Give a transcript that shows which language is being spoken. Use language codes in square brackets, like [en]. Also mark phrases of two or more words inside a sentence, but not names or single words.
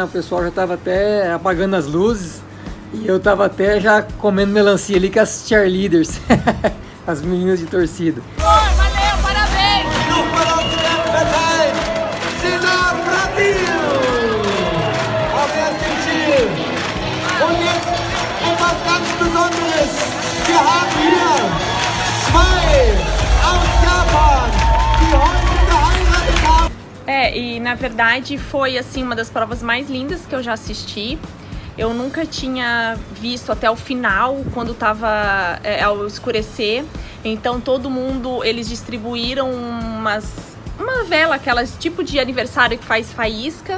[pt] O pessoal já estava até apagando as luzes e eu estava até já comendo melancia ali com as cheerleaders, as meninas de torcida. Valeu, parabéns! Brasil! [de] haben hier zwei aus Japan, die heute geheiratet haben. [pt] E na verdade foi assim uma das provas mais lindas que eu já assisti. Eu nunca tinha visto até o final, quando estava ao escurecer. Então todo mundo, eles distribuíram uma vela, aquelas tipo de aniversário que faz faísca.